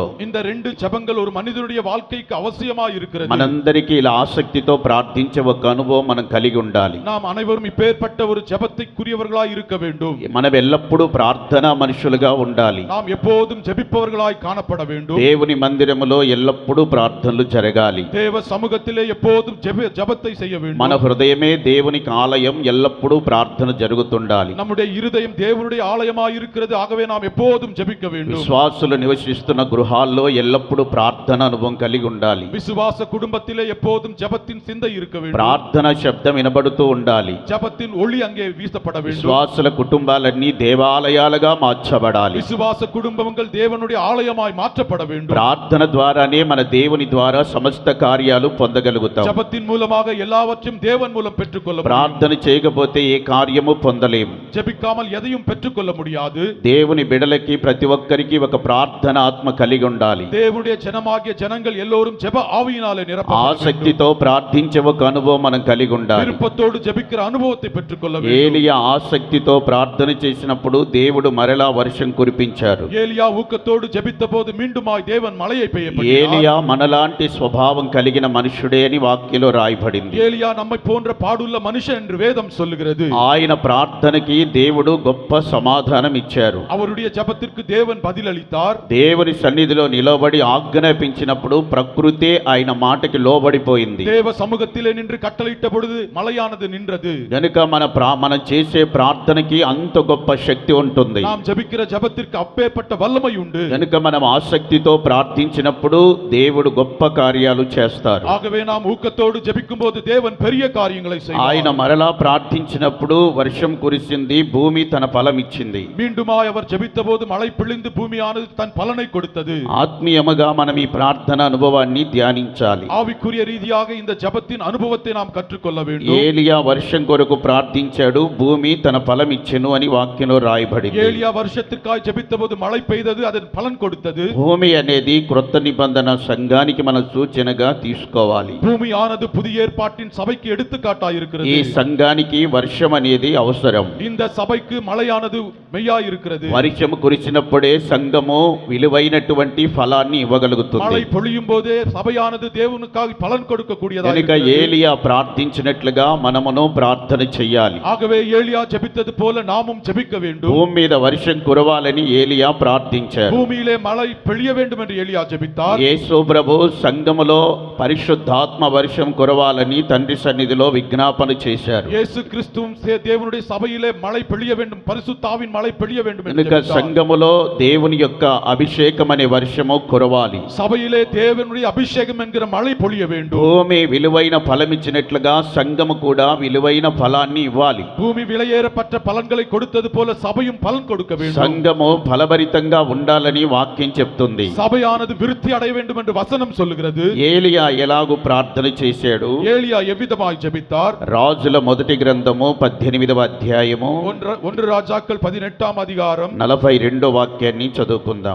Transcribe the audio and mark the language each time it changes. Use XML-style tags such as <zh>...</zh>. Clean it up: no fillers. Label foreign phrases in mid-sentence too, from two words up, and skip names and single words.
<ta>இந்த 2 ஜெபங்கள் ஒரு மனிதனுடைய வாழ்க்கைக்கு அவசியமாய் இருக்கிறது.</ta> <te>మనందరికీ ఇలా ఆసక్తితో ప్రార్థించే ఒక అనుభవం మనం కలిగి ఉండాలి.</te> <ta>நாம் அனைவரும் இப்பேற்பட்ட ஒரு ஜெபத்துக்குரியவர்களாய் இருக்க வேண்டும்.</ta> <te>మనం ఎల్లప్పుడూ ప్రార్థనా మనుషులుగా ఉండాలి.</te> <ta>நாம் எப்போதும் ஜெபிப்பவர்களாய் காணப்பட வேண்டும்.</ta> <te>దేవుని మందిరములో ఎల్లప్పుడూ ప్రార్థనలు జరగాలి.</te> <ta>தேவ சமூகத்திலே எப்போதும் ஜெபத்தை செய்ய வேண்டும்.</ta> <te>మన హృదయమే దేవునికి ఆలయం, ఎల్లప్పుడూ ప్రార్థన జరుగుతుండాలి.</te> <ta>நம்முடைய இருதயம் தேவனுடைய ஆலயமாய் இருக்கிறது. ஆகவே நாம் எப்போதும் ஜெபிக்க வேண்டும்.</ta> <te>విశ్వాసులు నివసిస్తున్న గృహాల్లో ఎల్లప్పుడూ ప్రార్థన అనుభవం కలిగి ఉండాలి.</te> <ta>விசுவாச குடும்பத்திலே எப்போதும் ஜெபத்தின் சிந்தை இருக்க வேண்டும்.</ta> <te>ప్రార్థన శబ్దం వినబడుతూ ఉండాలి.</te> <ta>ஜெபத்தின் ஒளி அங்கே வீசப்பட வேண்டும்.</ta> <te>విశ్వాసుల కుటుంబాలన్నీ దేవాలయాలుగా మార్చబడాలి.</te> <ta>விசுவாச குடும்பங்கள் தேவனுடைய ஆலயமாய் மாற்றப்பட வேண்டும்.</ta> <te>ప్రార్థన ద్వారానే మన దేవుని ద్వారా సమస్త కార్యాలు పొందగలుగుతాం.</te> <ta>ஜெபத்தின் மூலமாக எல்லாவற்றையும் தேவன் மூலம் பெற்றுக்கொள்ள முடியும்.</ta> <te>ప్రార్థన చేయకపోతే ఏ కార్యము పొందలేము.</te> <ta>ஜெபிக்காமல் எதையும் பெற்றுக்கொள்ள முடியாது.</ta> <te>దేవుని బిడలకి ప్రతి ఒక్కరికి ఒక ప్రార్థన ఆత్మ కలిగి ఉండాలి.</te> <ta>தேவனுடைய ஜனமாகிய ஜனங்கள் எல்லோரும் ஜெப ஆவியினாலே நிரப்பப்பட வேண்டும்.</ta> <te>ఆసక్తితో ప్రార్థించే ఒక అనుభవం మనం కలిగి ఉండాలి.</te> <ta>விருப்பத்தோடு ஜெபிக்கிற அனுபவத்தை பெற்றுக்கொள்ள வேண்டும்.</ta> <te>ఏలియా ఆసక్తితో ప్రార్థన చేసినప్పుడు దేవుడు మరలా వర్షం కురిపించారు.</te> <ta>ஏலியா ஊக்கத்தோடு ஜெபித்தபோது மீண்டுமாய் தேவன் மழையை பெய்ய பண்ணினார்.</ta> <te>ఏలియా మనలాంటి స్వభావం కలిగిన మనుషుడే అని వాక్యంలో రాయబడింది.</te> <ta>ஏலியா நம்மை போன்ற பாடுள்ள மனுஷன் என்று வேதம் சொல்லுகிறது.</ta> <te>ఆయన ప్రార్థనకి దేవుడు గొప్ప సమాధానం ఇచ్చారు.</te> <ta>அவருடைய ஜெபத்திற்கு தேவன் பதில் அளித்தார்.</ta> <te>దేవుని సన్నిధిలో నిలబడి ఆజ్ఞాపించినప్పుడు ప్రకృతే ఆయన మాటకి లోబడిపోయింది.</te> <ta>தேவ சமூகத்திலே நின்று கட்டளையிட்ட பொழுது மழையானது நின்றது.</ta> <te>గనుక మనం చేసే ప్రార్థనకి అంత గొప్ప శక్తి ఉంటుంది.</te> <ta>நாம் ஜெபிக்கிற ஜெபத்திற்கு அப்பேற்பட்ட வல்லமை உண்டு.</ta> <te>గనుక మనం ఆసక్తితో ప్రార్థించినప్పుడు దేవుడు గొప్ప కార్యాలు చేస్తారు.</te> <ta>ஆகவே நாம் ஊக்கத்தோடு ஜெபிக்கும்போது தேவன் பெரிய காரியங்களை செய்வார்.</ta> <te>ఆయన మరలా ప్రార్థించినప్పుడు వర్షం కురిసింది, భూమి తన ఫలం ఇచ్చింది.</te> <ta>மீண்டுமாய் அவர் ஜெபித்தபோது மழை பொழிந்து பூமியானது தன் பலனை கொடுத்தது.</ta> <te>ఆత్మీయముగా మనం ఈ ప్రార్థన అనుభవాన్ని ధ్యానించాలి.</te> <ta>ஆவிக்குரிய ரீதியாக இந்த ஜெபத்தின் அனுபவத்தை நாம் கற்றுக்கொள்ள வேண்டும்.</ta> <te>ఏలియా వర్షం కొరకు ప్రార్థించాడు, భూమి తన ఫలం ఇచ్చెను అని వాక్యంలో రాయబడింది.</te> <ta>ஏலியா வருஷத்திற்காய் ஜெபித்தபோது மழை பெய்தது, அதன் பலன் கொடுத்தது.</ta> <te>భూమి అనేది క్రొత్త నిబంధన సంఘానికి మన సూచనగా తీసుకోవాలి.</te> <ta>பூமியானது புதிய ஏற்பாட்டின் சபைக்கு எடுத்துக்காட்டாய் இருக்கிறது.</ta> <te>ఈ సంఘానికి వర్షం అనేది అవసరం.</te> <ta>இந்த சபைக்கு மழையானது மெய்யாய் இருக்கிறது.</ta> <te>వర్షం కురిసినప్పుడే సంఘము విలువైనటువంటి ఫలాన్ని ఇవ్వగలుగుతుంది.</te> <ta>மழை பொழியும் போதே சபையானது தேவனுக்காக பலன் கொடுக்க கூடியதாக</ta> <te>కనుక ఏలియా ప్రార్థించినట్లుగా మనమును ప్రార్థన చేయాలి.</te> <ta>ஆகவே ஏலியா ஜெபித்தது போல நாமும் ஜெபிக்க வேண்டும்.</ta> <te>భూమి మీద వర్షం కురవాలని ఏలియా ప్రార్థించారు.</te> <ta>பூமியிலே மழை பெய்ய வேண்டும் என்று ஏலியா ஜெபித்தார்.</ta> <te>యేసు ప్రభు సంఘములో పరిశుద్ధాత్మ వర్షం కురవాలని తండ్రి సన్నిధిలో విజ్ఞాపన చేశారు.</te> <ta>இயேசு கிறிஸ்துவும் தேவனுடைய சபையிலே மழை பெய்ய வேண்டும், பரிசுத்தாவின் மழை பெய்ய வேண்டும் என்று</ta> <te>కనుక</te> <ta>ஜெபித்தார்.</ta> <te>సంఘములో దేవుని యొక్క అభిషేకం అనే వర్షము కురవాలి.</te> <ta>சபையிலே தேவனுடைய அபிஷேகம் என்கிற மழை பொழிய வேண்டும்.</ta> <te>భూమి విలువైన ఫలమిచ్చినట్లుగా సంఘము కూడా విలువైన ఫలాన్ని ఇవ్వాలి.</te> <ta>பூமி விலையேறப்பட்ட பலன்களை கொடுத்தது போல சபையும் பலன் கொடுக்க வேண்டும்.</ta> <te>సంఘము ఫలభరితంగా ఉండాలని వాక్యం చెప్తుంది.</te> <ta>சபையானது விருத்தி அடைய வேண்டும் என்று வசனம் சொல்லுகிறது.</ta> <te>ఏలియా ఎలాగూ ప్రార్థన చేశాడు?</te> <ta>ஏலியா எவ்விதமாய் ஜெபித்தார்?</ta> <te>రాజుల మొదటి గ్రంథము 18వ అధ్యాయము</te> <ta>1 ராஜாக்கள் 18ஆம் அதிகாரம்</ta> <te>42వ వాక్యాన్ని చదువుకుందాం.</te>